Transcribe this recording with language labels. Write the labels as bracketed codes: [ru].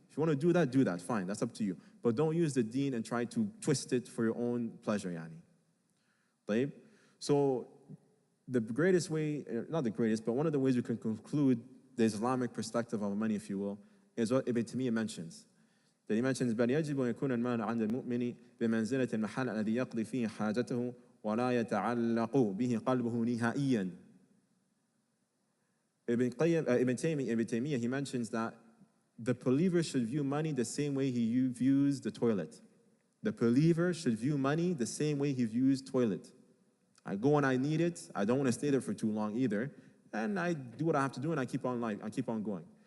[en] If you want to do that, fine, that's up to you. But don't use the deen and try to twist it for your own pleasure, طيب? So the greatest way, not the greatest, but one of the ways we can conclude the Islamic perspective of money, if you will, is what Ibn Taymiyyah mentions. That he mentions, [ar] بل يجب أن يكون المال عند المؤمن بمنزلة المحل الذي يقضي فيه حاجته ولا يتعلق به قلبه نهائيا. [en] Ibn Taymiyyah, he mentions that the believer should view money the same way he views the toilet. The believer should view money the same way he views toilet. I go and I need it. I don't want to stay there for too long either. And I do what I have to do and I keep on going.